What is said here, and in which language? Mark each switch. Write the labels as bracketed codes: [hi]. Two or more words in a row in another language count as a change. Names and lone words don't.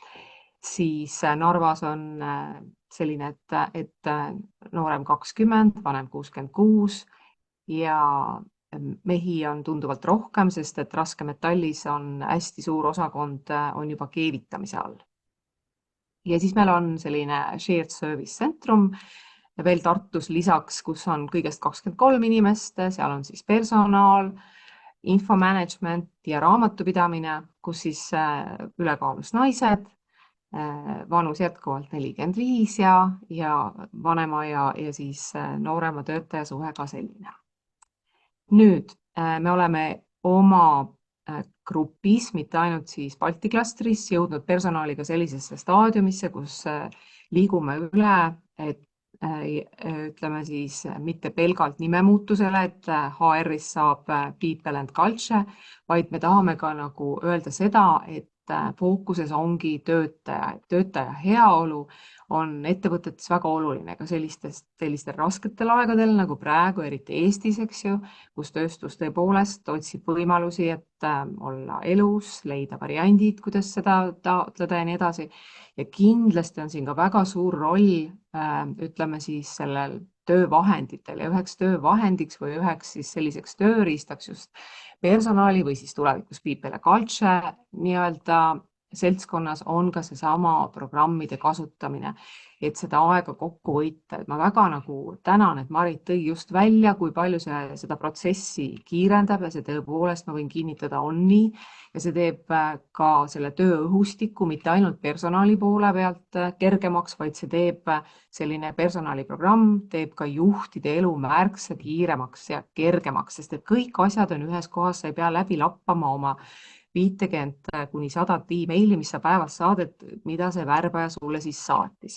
[et] Siis Narvas on selline, et noorem 20, vanem 66 ja mehi on tunduvalt rohkem, sest et raskemetallis on hästi suur osakond on juba keevitamise all. Ja siis meil on selline [en] shared service [et] centrum veel Tartus lisaks, kus on kõigest 23 inimest, seal on siis personal, infomanagement ja raamatupidamine, kus siis ülekaalus naised, vanus jätkuvalt 45 ja vanema ja siis noorema töötaja suhe ka selline. Nüüd me oleme oma grupis, mitte ainult siis Balti klastris, jõudnud personaliga sellisesse staadiumisse, kus liigume üle, et ütleme siis mitte pelgalt nimemuutusele, et HR-is saab [en] people and culture, [et] vaid me tahame ka nagu öelda seda, et fookuses ongi töötaja heaolu on ettevõtetes väga oluline ka sellistel rasketel aegadel nagu praegu, eriti Eestis, eks ju, kus tööstus tõepoolest otsib võimalusi, et olla elus, leida variandid, kuidas seda taotleda ja nii edasi. Ja kindlasti on siin ka väga suur roll, ütleme siis sellel töövahenditel ja üheks töövahendiks või üheks siis selliseks tööriistaks just personali või siis tulevikus [en] people and culture [et] nii-öelda seltskonnas on ka seesama programmide kasutamine, et seda aega kokku võita. Ma väga nagu tänan, et Marit tõi just välja, kui palju see seda protsessi kiirendab ja see tõepoolest, ma võin kinnitada, on nii. Ja see teeb ka selle tööõhustiku mitte ainult personali poole pealt kergemaks, vaid see teeb selline personaliprogramm, teeb ka juhtide elu märksa kiiremaks ja kergemaks, sest et kõik asjad on ühes kohas, sa ei pea läbi lappama oma 50 kuni 100 emaili, mis sa päevas saadad, mida see värbaja sulle siis saatis.